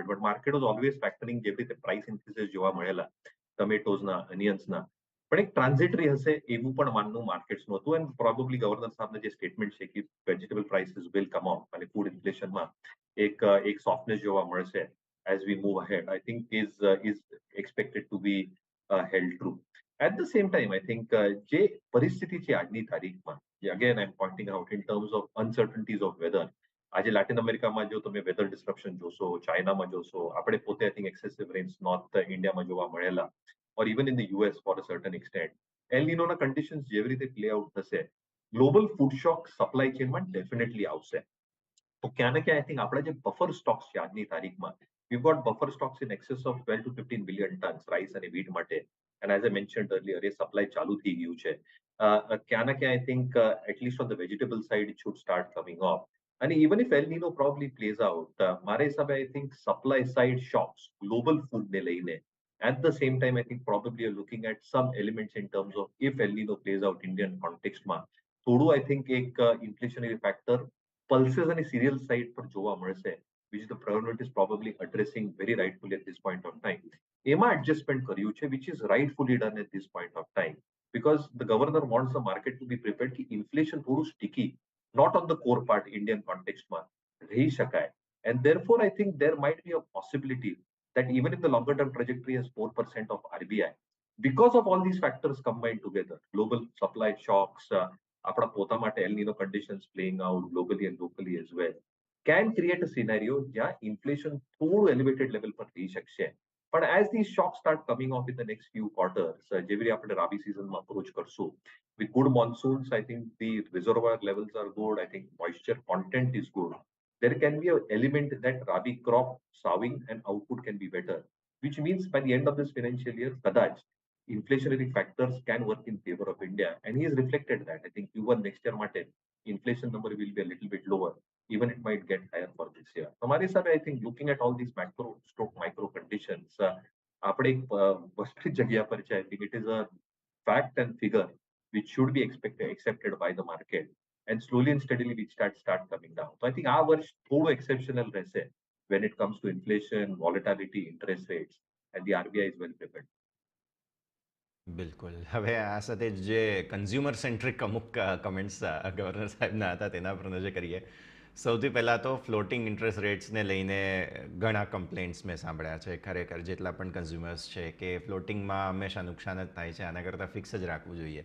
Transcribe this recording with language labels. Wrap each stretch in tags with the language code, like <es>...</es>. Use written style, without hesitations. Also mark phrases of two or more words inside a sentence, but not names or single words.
<en>But market was always factoring</en> <gu>જેવી રીતે</gu> <en>price increases</en> <gu>જોવા મળેલા ટમેટોઝના, અનિયન્સના, પણ એક ટ્રાન્ઝિટરી હશે એવું પણ માનનું માર્કેટ્સનું હતું.</gu> <en>And probably</en> <gu>ગવર્નર સાહેબના જે સ્ટેટમેન્ટ છે કે</gu> <en>vegetable prices will come off</en> <gu>અને ફૂડ ઇન્ફ્લેશનમાં એક સોફ્ટનેસ જોવા મળશે</gu> <en>as we move ahead, I think is expected to be held true. At the same time, I think</en> <gu>જે પરિસ્થિતિ છે આજની તારીખમાં,</gu> <en>again I'm pointing out in terms of uncertainties of weather.</en> <gu>આજે લેટિન અમેરિકામાં જો તમે</gu> <en>weather disruption</en> <gu>જોશો, ચાઇનામાં જોશો, આપણે પોતે</gu> <en>I think excessive rains</en> <gu>નોર્થ ઇન્ડિયામાં જોવા મળેલા,</gu> <en>or even in the US for a certain extent.</en> <gu>એલ નિનોના કન્ડિશન્સ જેવી રીતે</gu> <en>play out</en> <gu>થશે,</gu> <en>global food shock</en> <gu>સપ્લાય ચેનમાં ડેફિનેટલી આવશે. તો ક્યાં ને ક્યાં</gu> <en>I think</en> <gu>આપણા જે</gu> <en>buffer stocks</en> <gu>છે આજની તારીખમાં,</gu> <en>we've got buffer stocks in excess of 12 to 15 billion tons rice અને wheat માટે. And as I mentioned earlier,</en> <gu>એ સપ્લાય ચાલુ થઈ ગયું છે. ક્યાં ને ક્યાં</gu> <en>I think at least on the vegetable side it should start coming off. And even if El Nino probably plays out,</en> <gu>મારા હિસાબે</gu> <en>I think supply side shocks global food</en> <gu>ને લઈને,</gu> <en>at the same time I think probably you're looking at some elements in terms of if El Nino plays out Indian context</en> <gu>માં થોડું</gu> <en>I think એક inflationary factor pulses અને cereal side</en> <gu>પર જોવા મળશે,</gu> <en>which the government is probably addressing very rightfully at this point of time.</en> <gu>એમાં adjustment કર્યું છે,</gu> <en>which is rightfully done at this point of time, because the governor wants the market to be prepared कि inflation થોડું sticky, not on the core part Indian context</en> <gu>માં રહી શકાય.</gu> <en>And therefore I think there might be a possibility that even if the longer term trajectory has 4% of RBI, because of all these factors combined together, global supply shocks,</en> <gu>આપણા પોતા માટે</gu> <en>El Nino conditions playing out globally and locally as well, can create a scenario where inflation થોડું elevated level</en> <gu>પર રહી શકશે.</gu> <en>But as these shocks start coming off in the next few quarters,</en> <gu>જેવી આપણે રાબી સિઝનમાં અપ્રોચ કરશું</gu> <en>with good monsoons, I think the reservoir levels are good, I think moisture content is good. there can be an element that Rabi crop sowing and output can be better, which means by the end of this financial year, kadach inflationary factors can work in favor of India. And he has reflected that. I think Q1 next year, Martin, inflation number will be a little bit lower. Even it might get higher for this year.</en> <hi>हमारे हिसाब</hi> <en>I think looking at all these macro stroke micro conditions,</en> <gu>આપણે એક વસ્તુ જગ્યા પર છે.</gu> <en>I think it is a fact and figure which should be accepted by the market. And slowly and steadily we start coming down. So I think our</en> <gu>વર્ષ થોડું</gu> <en>exceptional રહેશે when it comes to inflation, volatility, interest rates, and the RBI is well prepared.</en> <gu>બિલકુલ. હવે આ સાથે જે કન્ઝ્યુમર સેન્ટ્રિક અમુક કમેન્ટ્સ ગવર્નર સાહેબના હતા તેના પર નજર કરીએ. સૌથી પહેલાં તો ફ્લોટિંગ ઇન્ટરેસ્ટ રેટ્સને લઈને ઘણા કમ્પ્લેન્ટ્સ મેં સાંભળ્યા છે. ખરેખર જેટલા પણ કન્ઝ્યુમર્સ છે કે ફ્લોટિંગમાં હંમેશા નુકસાન જ થાય છે, આના કરતાં ફિક્સ જ રાખવું જોઈએ.</gu>